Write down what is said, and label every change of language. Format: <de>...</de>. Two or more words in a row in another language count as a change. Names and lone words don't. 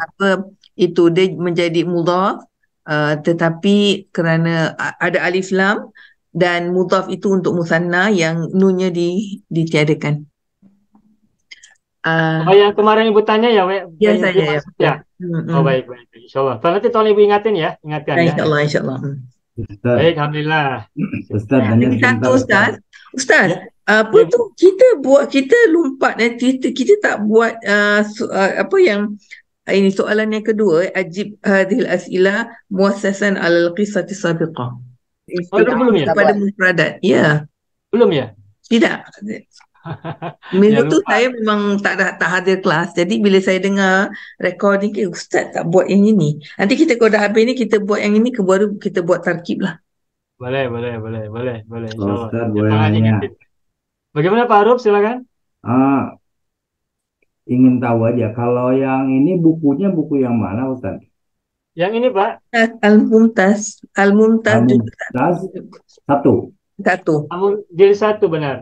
<ms>apa itu dia menjadi mudhaf tetapi kerana ada alif lam dan mudhaf itu untuk musanna yang nunnya ditiadakan.</ms> <id>Oh, yang kemarin Ibu tanya ya, Ya yang saya ya. ya. Oh, baik, baik. Insyaallah. Nanti tolong Ibu ingatin ya, ingatkan ya. Insyaallah, insyaallah. Ustaz, Baik, alhamdulillah. Ustaz tanya Lagi sebentar satu Ustaz. Ustaz, Ya.</id> <ms>apa tu kita lompat kita tak buat apa yang ini soalan yang kedua,</ms> <ar>أجب هذه الأسئلة مؤسسا على القصة السابقة.</ar> <ms>Oh, itu belum ya? Pada mufradat. Ya, Belum ya? tidak. Minggu Ya, tu lupa. saya memang tak hadir kelas. Jadi bila saya dengar recording Ustaz tak buat yang ini. Nanti kita kalau dah habis ni kita buat yang ini baru kita buat tarkib lah. Boleh. Insyaallah. Ustaz boleh Jangan nanya.</ms> <id>ingatin. Bagaimana Pak Aruf? Silakan. Ingin tahu aja kalau yang ini bukunya buku yang mana Ustaz?</id> <ms>Yang ini Pak, Al-Mumtaz Al-Mumtaz satu. jilid 1 benar.</ms>